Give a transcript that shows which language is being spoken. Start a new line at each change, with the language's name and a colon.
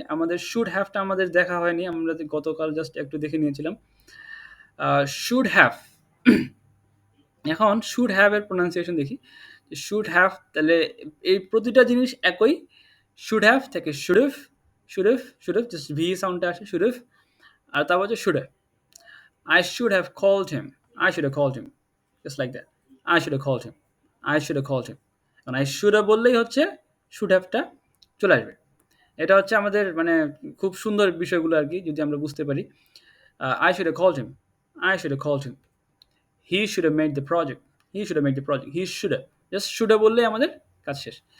Bangla: আমাদের শুড হ্যাভটা আমাদের দেখা হয়নি, আমরা গতকাল জাস্ট একটু দেখে নিয়েছিলাম। শুড হ্যাভ, এখন শুড হ্যাভ এর প্রোনাউন্সিয়েশন দেখি। শুড হ্যাভ, তাহলে এই প্রতিটা জিনিস একই। শুড হ্যাভ থেকে শুডেভ, শুডেভ জাস্ট ভি সাউন্ডটা আসে, শুডেভ। আর তারপর হচ্ছে should have.
English: I should have called him. I should have called him. Just like that. I should have called him. I should have called him.
Bangla: কারণ
English: I should have
Bangla: বললেই হচ্ছে should have-টা চলে আসবে। এটা হচ্ছে আমাদের মানে খুব সুন্দর বিষয়গুলো আর কি, যদি আমরা বুঝতে পারি।
English: I should have called him. I should have called him. He should have made the project. He should have made the project. He should have. Just should have
Bangla: বললেই আমাদের কাজ শেষ।